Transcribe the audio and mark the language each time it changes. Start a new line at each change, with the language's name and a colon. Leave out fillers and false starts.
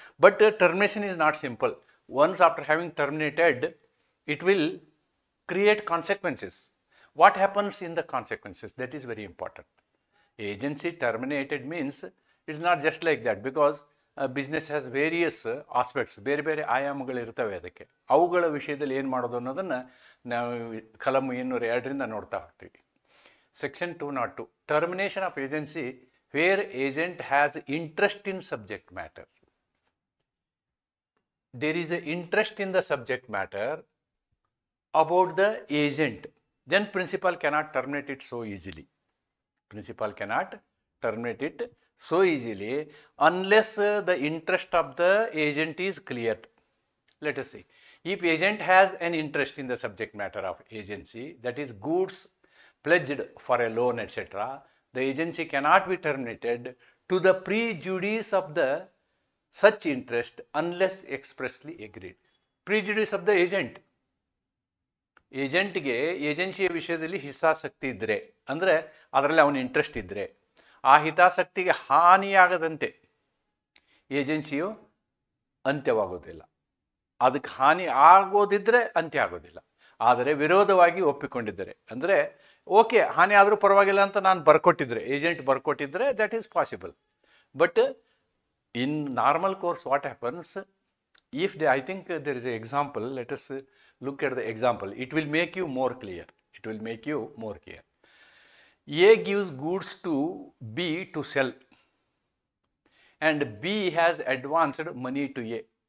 English: But termination is not simple. Once after having terminated, it will create consequences. What happens in the consequences? That is very important. Agency terminated means it is not just like that, because business has various aspects.
Kannada: ಬೇರೆ ಆಯಾಮಗಳಿರ್ತವೆ. ಅದಕ್ಕೆ ಅವುಗಳ ವಿಷಯದಲ್ಲಿ ಏನು ಮಾಡೋದು ಅನ್ನೋದನ್ನು ನಾವು ಕಲಂ 202ರಿಂದ ನೋಡ್ತಾ ಹೋಗ್ತೀವಿ.
English: Section 202, termination of agency where agent has interest in subject matter. There is a interest in the subject matter about the agent, then principal cannot terminate it so easily. Principal cannot terminate it so easily unless the interest of the agent is cleared. Let us see. If agent has an interest in the subject matter of agency, that is goods pledged for a loan, etc., the agency cannot be terminated to the prejudice of the such interest unless expressly agreed. Prejudice of the agent.
Kannada: ಏಜೆಂಟ್ಗೆ ಏಜೆನ್ಸಿಯ ವಿಷಯದಲ್ಲಿ ಹಿತಾಸಕ್ತಿ ಇದ್ದರೆ, ಅಂದರೆ ಅದರಲ್ಲಿ ಅವನ interest ಇದ್ದರೆ, ಆ ಹಿತಾಸಕ್ತಿಗೆ ಹಾನಿಯಾಗದಂತೆ ಏಜೆನ್ಸಿಯು ಅಂತ್ಯವಾಗೋದಿಲ್ಲ. ಅದಕ್ಕೆ ಹಾನಿ ಆಗೋದಿದ್ದರೆ ಅಂತ್ಯ ಆಗೋದಿಲ್ಲ. ಆದರೆ ವಿರೋಧವಾಗಿ ಒಪ್ಪಿಕೊಂಡಿದ್ದರೆ, ಅಂದರೆ ಓಕೆ ಹಾನಿ ಆದರೂ ಪರವಾಗಿಲ್ಲ ಅಂತ ನಾನು ಬರ್ಕೊಟ್ಟಿದ್ರೆ, agent ಬರ್ಕೊಟ್ಟಿದ್ರೆ,
English: That is possible. But in normal course what happens, if they, I think there is an example, let us look at the example. It will make you more clear. It will make you more clear. A gives goods to B to sell, and B has advanced money to A.